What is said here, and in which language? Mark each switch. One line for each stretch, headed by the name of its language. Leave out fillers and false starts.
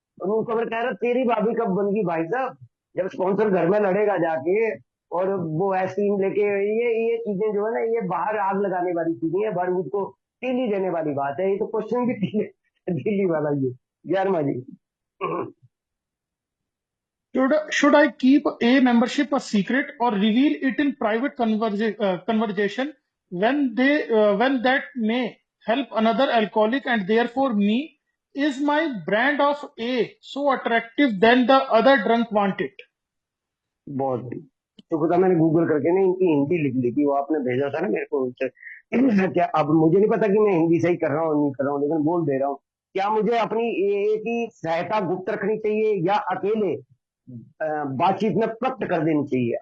Hindi: और न्यू कमर कह रहा तेरी भाभी कब बन गई भाई साहब, जब स्पॉन्सर घर में लड़ेगा जाके और वो आइसक्रीम लेके। ये चीजें जो है ना, ये बाहर आग लगाने वाली चीजें है, बारूद को तीली देने वाली बात है। ये तो क्वेश्चन भी दिल्ली वाला ये 11वां जी।
English: Should I keep a membership a secret or reveal it in private conversation when that may help another alcoholic and therefore me? Is my brand of A so attractive than the other drunk want it?
Hindi: बहुत तो खुदा मैंने Google करके ना इनकी हिंदी लिख ली थी, वो आपने भेजा था ना मेरे को उससे। क्या अब मुझे नहीं पता कि मैं हिंदी सही कर रहा हूँ नहीं कर रहा हूँ, लेकिन बोल दे रहा हूँ। क्या मुझे अपनी ए की सहायता गुप्त रखनी चाहिए या अकेले बातचीत में प्रकट कर देनी चाहिए?